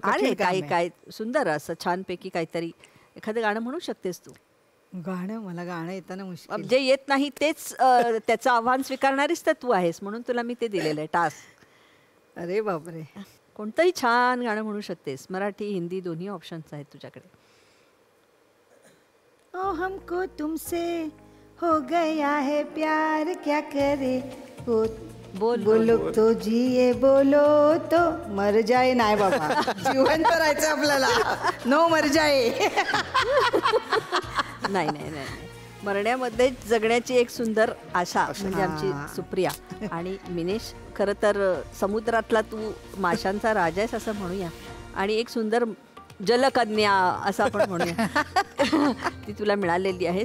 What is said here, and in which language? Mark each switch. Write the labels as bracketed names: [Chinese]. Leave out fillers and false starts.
[Marathi] अरे काय सुंदर असं छानपैकी काहीतरी एखादं गाणं म्हणू शकतेस तू. गाणं, मला गाणं येताना मुश्किल. जे येत नाही तेच त्याचं आव्हान स्वीकारणारीच तर तू आहेस, म्हणून तुला मी ते दिलेलं आहे टास्क. अरे बापरे, कोणतंही छान गाणं म्हणू शकतेस, मराठी हिंदी दोन्ही ऑप्शन्स आहेत तुझ्याकडे. [Hindi] ओ हमको तुमसे हो गया है प्यार, क्या करे बोलो तो जिये, बोलो तो मर जाए. [Marathi] नाही बाबा, जिवंत राहायचं आपल्याला, नो [Hindi] मर जाए. [Marathi] नाही, मरण्यामध्ये जगण्याची एक सुंदर आशा म्हणजे आमची सुप्रिया. आणि मिनेश, खरं तर समुद्रातला तू माशांचा राजा आहेस असं म्हणूया, आणि एक सुंदर जलकन्या असं आपण म्हणूया ती तुला मिळालेली आहे.